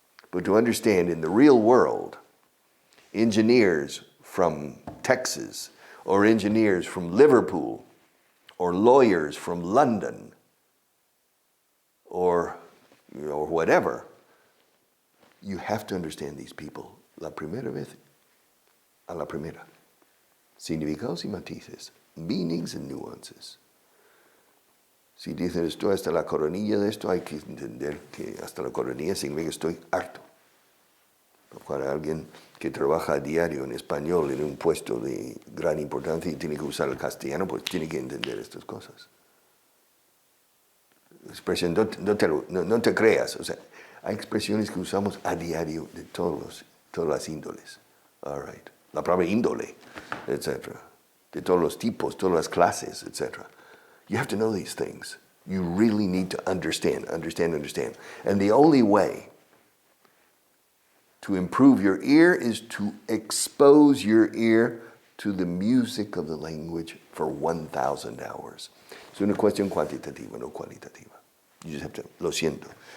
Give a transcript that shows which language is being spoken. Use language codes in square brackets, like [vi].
[en] But to understand in the real world, engineers from Texas, or engineers from Liverpool, or lawyers from London, or whatever, you have to understand these people [es] la primera vez a la primera. Significados y matices, [en] meanings and nuances. [es] Si dicen estoy hasta la coronilla de esto, hay que entender que hasta la coronilla significa que estoy harto. Para alguien que trabaja a diario en español en un puesto de gran importancia y tiene que usar el castellano, pues tiene que entender estas cosas. Expresión, no te creas, o sea, hay expresiones que usamos a diario de todas las índoles. All right. La palabra índole, etc. De todos los tipos, todas las clases, etc. [en] You have to know these things. You really need to understand. And the only way to improve your ear is to expose your ear to the music of the language for 1,000 hours. [es] Es una cuestión cuantitativa, no cualitativa. [en] You just have to, [es] lo siento.